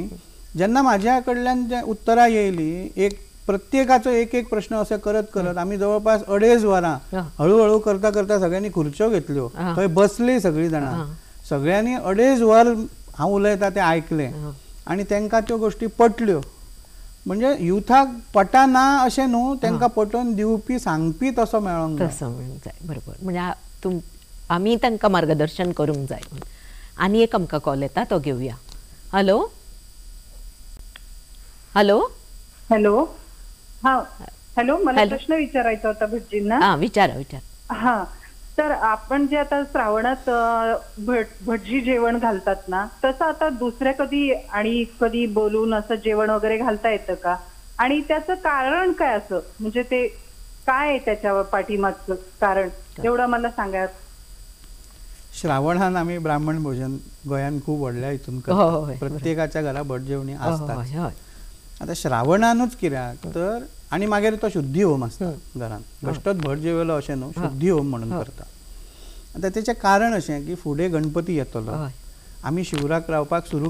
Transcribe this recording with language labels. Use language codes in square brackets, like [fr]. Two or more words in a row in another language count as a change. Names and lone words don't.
[kok] जेन्ना म्हाज्या कडल्यान जे उत्तरां येयलीं एक प्रत्येकाचो एक एक प्रश्न असे करत करत आमी जवळपास 2.5 वरां हळूहळू करता करता सगळ्यांनी खुर्च्यो घेतल्यो थंय बसलीं सगळीं जाणां सगळ्यांनी 2.5 वर हांव उलयता तें आयकलें आनी तांकां त्यो गोश्टी पटल्यो म्हणजे युथाक पटना अशें न्हू तांकां पटोवन दिवपी सांगपी तसो मेळोंक जाय बरोबर म्हणजे आमी तांकां मार्गदर्शन करूंक जाय आनी एक आमकां कॉल येता तो घेवया [en] hello hello [mr] हॅलो हा हॅलो मला प्रश्न विचारायचा होता भटजींना विचारा हा तर आपण जे आता श्रावणात भटजी जेवण घालतात ना तसं आता दुसऱ्या कधी बोलून असं जेवण वगैरे घालता येतं का आणि त्याचं कारण काय असं म्हणजे ते काय आहे त्याच्या पाठीमागचं कारण एवढं मला सांगा [kok] श्रावणान आमी ब्राह्मण भोजन गोंयान खूब व्हडल्या हितून करतात प्रत्येकाच्या घरा भट जेवणी आसतात आता श्रावणानूच कित्याक तर आनी मागीर तो शुद्धी होम आसता घरान बेश्टोच भट जेवलो अशें न्हू शुद्धी होम म्हणून करता आता तेचें कारण अशें की फुडें गणपती येतलो आमी शिवराक रावपाक सुरू